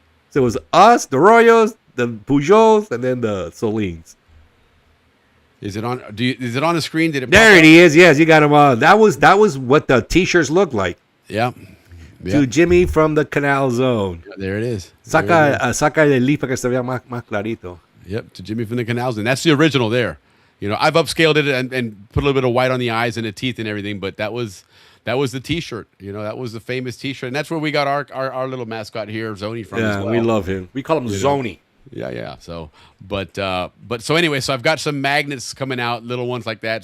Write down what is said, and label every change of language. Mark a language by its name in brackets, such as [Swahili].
[English] So it was us, the Royos, the Pujols, and then the Solines. Is it on? Is it on the screen? Did it? There it is. Yes, you got him on. That was what the T-shirts looked like. Yeah. To Jimmy from the Canal Zone. Yeah, there it is. [Spanish] Saca el leaf para que se vea más clarito. [English] Yep, to Jimmy from the Canal Zone. That's the original there. I've upscaled it and put a little bit of white on the eyes and the teeth and everything, but that was the T-shirt. That was the famous T-shirt, and that's where we got our little mascot here, Zony, from. Yeah, as well. We love him. We call him Zony. Yeah. So, but anyway, so I've got some magnets coming out, little ones like that.